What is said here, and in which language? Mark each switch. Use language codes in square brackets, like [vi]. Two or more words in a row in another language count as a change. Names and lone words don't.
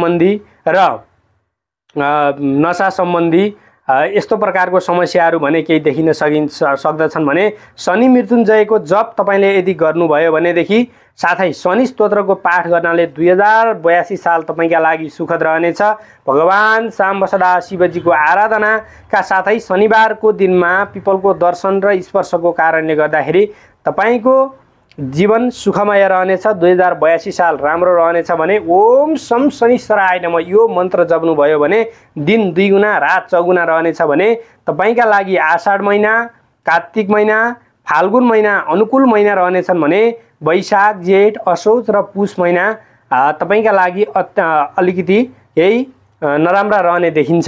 [ne] सम्बन्धी यस्तो प्रकारको समस्याहरू भने केही देखिन सक्दछन् भने शनि मृत्युञ्जयको जप तपाईँले यदि गर्नुभयो भनेदेखि साथै शनि स्तोत्रको पाठ गर्नाले 2082 साल तपाईँका लागि सुखद रहनेछ। भगवान साम्ब सदा शिवजीको आराधनाका साथै शनिबारको दिनमा पिपलको दर्शन र स्पर्शको कारणले गर्दाखेरि तपाईँको जीवन सुखमय रहनेछ। 2082 साल राम्रो रहनेछ भने [sa] ओम शम शनिश्चराय नमः [ne] यो मन्त्र जप्नुभयो भने दिन 2 गुणा रात 4 गुणा रहनेछ भने तपाईँका लागि आषाढ महिना, कार्तिक महिना, फाल्गुन महिना अनुकूल महिना रहनेछन् भने वैशाख, जेठ, असोज र पुष महिना तपाईँका लागि अलिकति केही नराम्रा रहने देखिन्छ।